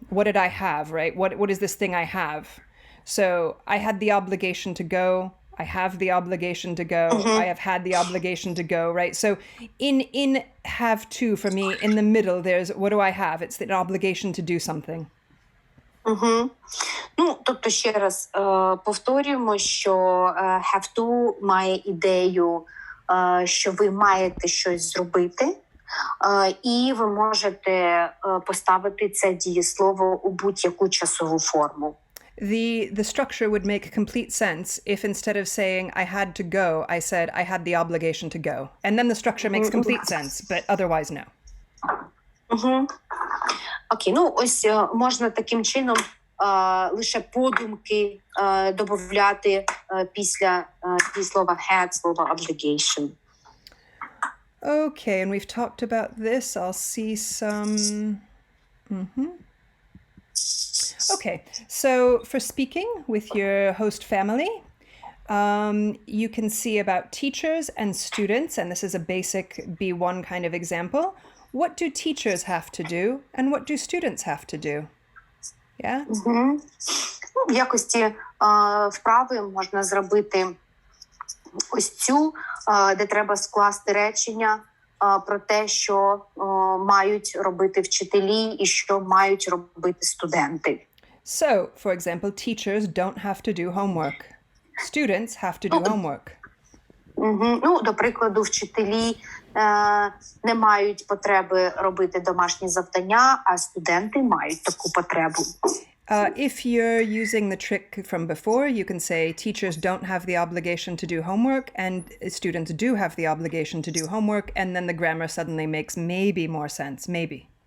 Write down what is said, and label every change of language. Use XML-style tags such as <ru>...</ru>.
<en>What did I have, right? What is this thing I have? So I had the obligation to go. I have the obligation to go. I have had the obligation to go, right? So in have to, for me, in the middle, there's what do I have? It's an obligation to do something.</en> <uk>Ну, тобто, ще раз повторюємо, що have to має ідею, що ви маєте щось зробити, і ви можете поставити це дієслово у будь-яку часову форму.</uk> <en>The structure would make complete sense if instead of saying I had to go, I said I had the obligation to go. And then the structure makes complete sense, but otherwise no.</en> <uk>Окей, ну ось можна таким чином лише подумки додати після дієслова had, слова obligation.</uk> <en>Okay, and we've talked about this. I'll see some... Okay, so for speaking with your host family, you can see about teachers and students, and this is a basic B1 kind of example. What do teachers have to do, and what do students have to do? Yeah?</en> <uk>В якості вправи можна зробити ось цю, де треба скласти речення про те, що мають робити вчителі і що мають робити студенти.</uk> <en>So, for example, teachers don't have to do homework. Students have to do homework.</en> <uk>Ну, до прикладу, вчителі не мають потреби робити домашні завдання, а студенти мають таку потребу.</uk> <en>If you're using the trick from before, you can say teachers don't have the obligation to do homework and students do have the obligation to do homework, and then the grammar suddenly makes maybe more sense, maybe.</en>